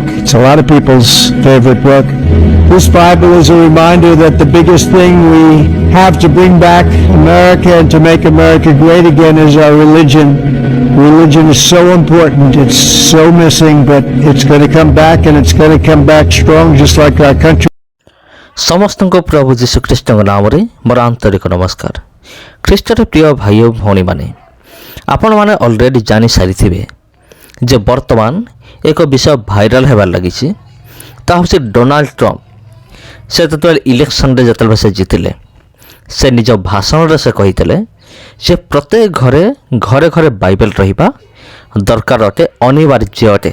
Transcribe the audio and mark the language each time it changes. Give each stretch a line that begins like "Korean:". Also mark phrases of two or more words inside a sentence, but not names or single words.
English: It's a lot of people's favorite book. This Bible is a reminder that the biggest thing we have to bring back America and to make America great again is our religion. Religion is so important. It's so missing, but it's going to come back, and it's going to come back strong just like our country.
Odia: ସମସ୍ତଙ୍କୁ ପ୍ରଭୁ ଯୀଶୁ ଖ୍ରୀଷ୍ଟଙ୍କ ନାମରେ ମୋର ଆନ୍ତରିକ ନମସ୍କାର। ଖ୍ରୀଷ୍ଟର ପ୍ରିୟ ଭାଇ ଓ ଭଉଣୀମାନେ, ଆପଣମାନେ ଅଲରେଡ଼ି ଜାଣିସାରିଥିବେ ଯେ ବର୍ତ୍ତମାନ ଏକ ବିଷୟ ଭାଇରାଲ ହେବାରେ ଲାଗିଛି। ତାହା ହେଉଛି ଡୋନାଲ୍ଡ ଟ୍ରମ୍ପ। ସେ ଯେତେବେଳେ ଇଲେକ୍ସନରେ ଯେତେବେଳେ ସେ ଜିତିଲେ, ସେ ନିଜ ଭାଷଣରେ ସେ କହିଥିଲେ ଯେ ପ୍ରତ୍ୟେକ ଘରେ ଘରେ ବାଇବେଲ ରହିବା ଦରକାର ଅଟେ, ଅନିବାର୍ଯ୍ୟ ଅଟେ।